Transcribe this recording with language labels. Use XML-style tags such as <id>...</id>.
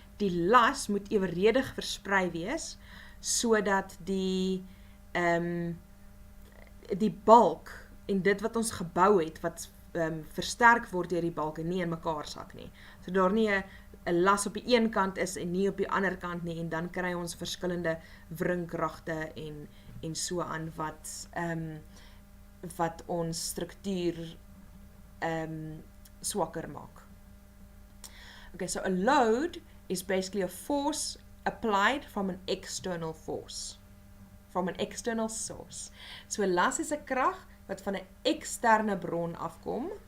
<af>die las moet evenredig versprei wees, sodat die balk en dit wat ons gebou het, wat versterk word deur die balke, nie in mekaar sak nie. So daar nie 'n las op die een kant is en nie op die ander kant nie, en dan kry ons verskillende wringkragte en so aan wat ons struktuur swakker maak.</af> <en>Okay, so a load is basically a force applied from an external force, from an external source.</en> <af>So 'n las is 'n krag wat van 'n eksterne bron afkom.</af>